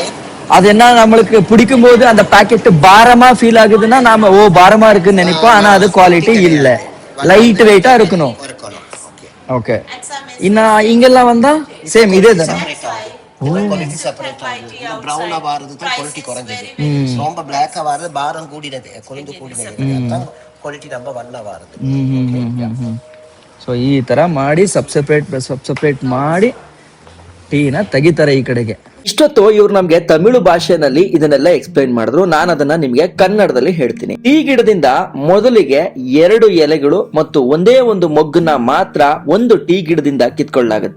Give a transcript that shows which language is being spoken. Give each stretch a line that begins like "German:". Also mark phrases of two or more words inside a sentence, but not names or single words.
Tamil: அது என்ன, நம்மளுக்கு பிடிக்கும் போது அந்த பாக்கெட் பாரமா ஃபீல் ஆகுதுன்னா நாம ஓ பாரமா இருக்குன்னு நினைப்போம். ஆனா அது குவாலிட்டி இல்ல,
English: light weight
Tamil: இருக்கணும். ஓகே. இங்கெல்லாம் வந்தா சேம் இதே தானே. குவாலிட்டி செப்பரேட் ஆகுது. பிரவுனா வாரது தான் குவாலிட்டி குறைஞ்சது. ரொம்ப பிளாக்கா வாரது பாரம் கூடினது, கொழுந்து கூடினது. அதான்
English: quality number
Tamil: 1 வாரது.
Kannada: ಸೊ ಈ ತರ ಮಾಡಿ ಸಬ್ಸೆಪರೇಟ್ ಮಾಡಿ ಟೀನ ತೆಗಿತಾರೆ ಈ ಕಡೆಗೆ. ಇಷ್ಟೊತ್ತು ಇವ್ರು ನಮ್ಗೆ ತಮಿಳು ಭಾಷೆನಲ್ಲಿ ಇದನ್ನೆಲ್ಲ ಎಕ್ಸ್ಪ್ಲೈನ್ ಮಾಡಿದ್ರು. ನಾನು ಅದನ್ನ ನಿಮ್ಗೆ ಕನ್ನಡದಲ್ಲಿ ಹೇಳ್ತೀನಿ. ಟೀ ಗಿಡದಿಂದ ಮೊದಲಿಗೆ 2 ಎಲೆಗಳು ಮತ್ತು ಒಂದೇ ಒಂದು ಮೊಗ್ಗನ್ನ ಮಾತ್ರ ಒಂದು ಟೀ ಗಿಡದಿಂದ ಕಿತ್ಕೊಳ್ಳಲಾಗುತ್ತೆ.